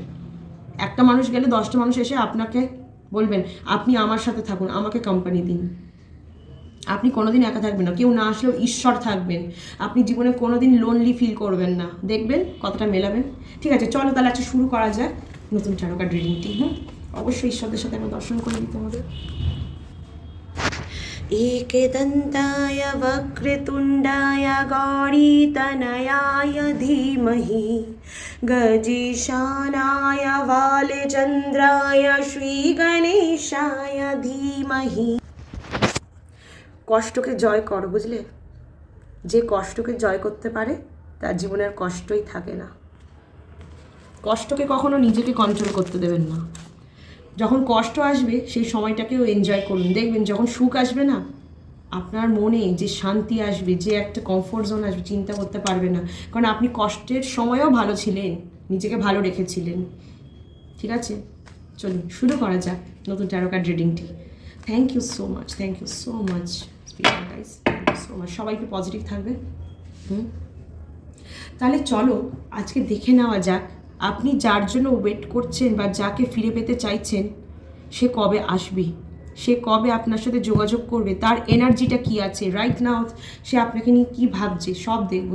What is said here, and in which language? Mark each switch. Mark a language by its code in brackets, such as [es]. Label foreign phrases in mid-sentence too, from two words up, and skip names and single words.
[bn] একটা মানুষ গেলে 10টা মানুষ এসে আপনাকে বলবেন আপনি আমার সাথে থাকুন, আমাকে কোম্পানি দিন। আপনি কোনোদিন একা থাকবেন না, কেউ না আসলেও ঈশ্বর থাকবেন। আপনি জীবনে কোনোদিন [en] lonely feel [bn] করবেন না, দেখবেন কতটা মেলাবেন। ঠিক আছে, চলো তাহলে আজকে শুরু করা যাক নতুন টারোকার্ড রিডিংটি। অবশ্যই ঈশ্বরদের সাথে একবার দর্শন করে দিতে হবে। [sa] एकदन्ताय वक्रतुण्डाय गौरीतनयाय धीमहि गजेशानाय वालचन्द्राय श्रीगणेशाय धीमहि। [bn] কষ্টকে জয় করো, বুঝলে? যে কষ্টকে জয় করতে পারে তার জীবনের কষ্টই থাকে না। কষ্টকে কখনো নিজেকে কন্ট্রোল করতে দেবেন না। যখন কষ্ট আসবে সেই সময়টাকেও এনজয় করুন। দেখবেন যখন সুখ আসবে না, আপনার মনে যে শান্তি আসবে, যে একটা [en] comfort zone [bn] আসবে, চিন্তা করতে পারবে না। কারণ আপনি কষ্টের সময়ও ভালো ছিলেন, নিজেকে ভালো রেখেছিলেন। ঠিক আছে, চলুন শুরু করা যাক নতুন [en] tarot card [bn] রিডিংটি। [en] thank you so much, thank you so much guys, thank you so much. [bn] সবাই একটু পজিটিভ থাকবে। তাহলে চলো আজকে দেখে নেওয়া যাক আপনি যার জন্য ওয়েট করছেন বা যাকে ফিরে পেতে চাইছেন সে কবে আসবে, সে কবে আপনার সাথে যোগাযোগ করবে, তার এনার্জিটা কি আছে [en] right now, [bn] সে আপনাকে নিয়ে কী ভাবছে, সব দেখবো।